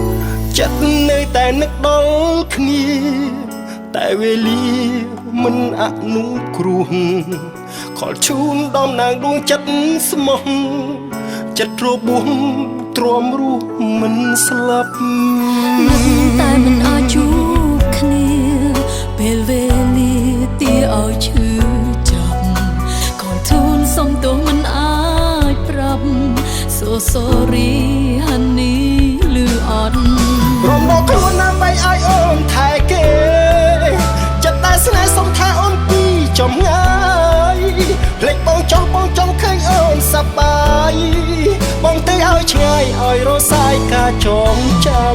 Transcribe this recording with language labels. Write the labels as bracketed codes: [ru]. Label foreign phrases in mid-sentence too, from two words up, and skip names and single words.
[km] ចិត្តនៅតែនឹកដល់គ្នាតែវេលាមិនអនុគ្រោះខលជូនដំណើរដួងចិត្តស្មោះចិត្តរបួសទ្រាំរស់មិនស្លាប់ នឹកតែមិនអាចជួបគ្នាពេលវេលាទីឲ្យឈឺចាប់ក៏ទូលសុំទោសមិនអាចប្រាប់ [en] So sorry honey [km] លឺអត់ រំលងខ្លួនដើម្បីឲ្យអូនថែគេចិត្តតែស្នេហ៍សុំថាអូនពីចំងាយភ្លេចបងចង់ឃើញអូនសប្បាយបងទៅឲ្យឆ្ងាយឲ្យរសាយការចងចាំ